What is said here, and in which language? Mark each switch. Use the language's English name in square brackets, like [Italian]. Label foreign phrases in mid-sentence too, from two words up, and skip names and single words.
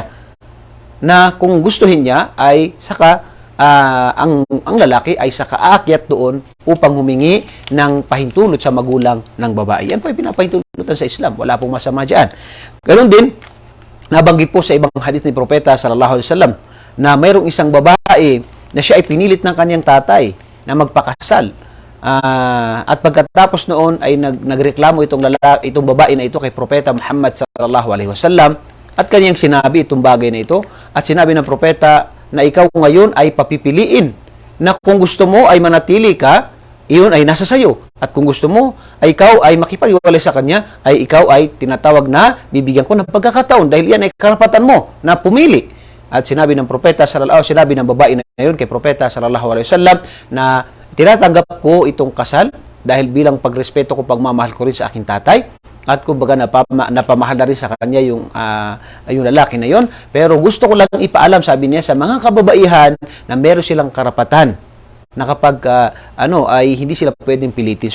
[Filipino] Na kung gustuhin niya ay saka ang lalaki ay saka aakyat doon upang humingi ng pahintulot sa magulang ng babae. Yan po ay pinapahintulutan sa Islam. Wala pong masama dyan. Ganon din, nabanggit po sa ibang hadith ni Propeta [Arabic] صلى الله عليه وسلم [Filipino] na mayroong isang babae na siya ay pinilit ng kanyang tatay na magpakasal. At pagkatapos noon ay nagreklamo itong babae na ito kay Propeta Muhammad [Arabic] صلى الله عليه وسلم [Filipino] at kanyang sinabi itong bagay na ito at sinabi ng propeta na ikaw ngayon ay papipiliin na kung gusto mo ay manatili ka, iyon ay nasa sayo. At kung gusto mo ay ikaw ay makipag-iwalay sa kanya, ay ikaw ay tinatawag na bibigyan ko ng pagkakataon dahil yan ay karapatan mo na pumili. At sinabi ng sinabi ng babae na yun kay Propeta [Arabic] صلى الله عليه وسلم [Filipino] na tinatanggap ko itong kasal dahil bilang pagrespeto ko, pagmamahal ko rin sa aking tatay. At kumbaga napamahal na rin sa kanya yung lalaki na yon. Pero gusto ko lang ipaalam, sabi niya, sa mga kababaihan na meron silang karapatan na kapag ay hindi sila pwedeng pilitin.